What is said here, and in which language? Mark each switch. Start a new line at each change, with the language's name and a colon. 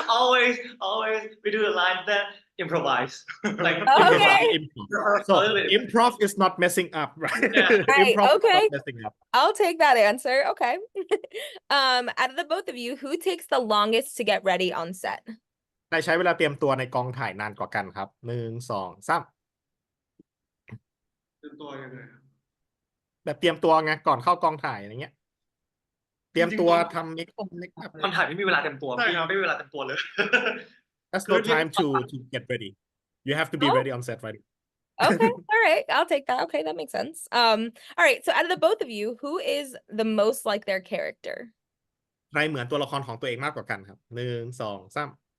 English: always we do the line then improvise like Okay. Improv. So improv is not messing up, right? Yeah. Right, Improv is okay. not messing up. I'll take that answer. Okay. Out of the both of you, who takes the longest to get ready on set?
Thai: ใครใช้เวลาเตรียมตัวในกองถ่ายนานกว่ากันครับ1 2 3 เป็นตัวยังไงครับ แบบเตรียมตัวไงก่อนเข้ากองถ่ายอะไรเงี้ย เตรียมตัวทำเมคอัพ คนถ่ายไม่มีเวลาเต็มตัว ใช่ครับ ไม่มีเวลาเต็มตัวเลย
English: That's no time to get ready. You have to be ready on set right. Okay, all right. I'll take that. Okay, that makes sense. All right. So out of the both of you, who is the most like their character?
Thai: ใครเหมือนตัวละครของตัวเองมากกว่ากันครับ1 2 3